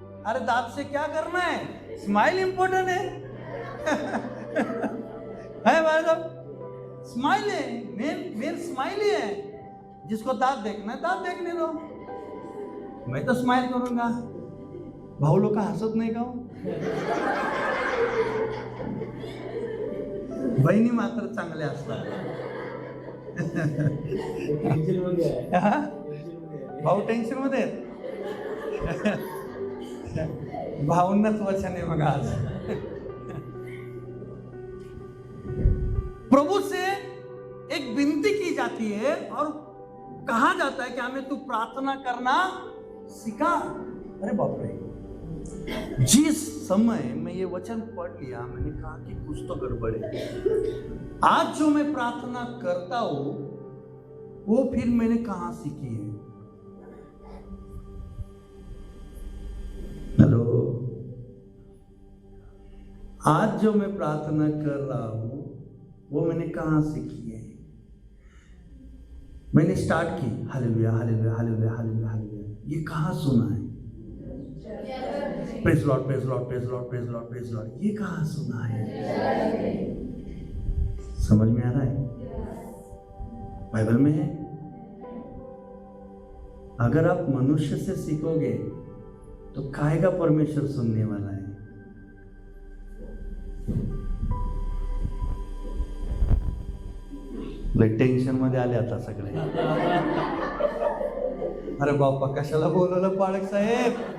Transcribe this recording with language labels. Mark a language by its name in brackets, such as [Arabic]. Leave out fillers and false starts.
[Hindi] अरे दांत से क्या करना है, स्माइल इंपॉर्टेंट है। है भाई साहब, स्माइल है, मेन स्माइल ही है। जिसको दांत देखना है दांत देखने दो, मैं तो स्माइल करूंगा। [Marathi] भाऊ लोग का हसत नाही का? बहिणी मात्र चांगल्या असतात। भाऊ टेन्शन मध्ये भाऊंनाच वचन आहे बघा आज। [Hindi] प्रभु से एक विनती की जाती है और कहा जाता है कि हमें तू प्रार्थना करना सिखा। अरे बाप रे, जिस समय मैं ये वचन पढ़ लिया मैंने कहा कि कुछ तो गड़बड़ है। आज जो मैं प्रार्थना करता हूं वो फिर मैंने कहां सीखी है? हेलो, आज जो मैं प्रार्थना कर रहा हूं वो मैंने कहां सीखी है? मैंने स्टार्ट की hallelujah hallelujah hallelujah hallelujah hallelujah, ये कहां सुना है? Praise Lord praise Lord praise Lord praise Lord praise Lord, ये कहां सुना है? समझ में आ रहा है? बाइबल में है। अगर आप मनुष्य से सीखोगे तो काहेगा परमेश्वर सुनने वाला है। [Marathi] टेन्शन मध्ये आले आता सगळे। अरे बाप्पा, कशाला बोलवलं पाळक साहेब?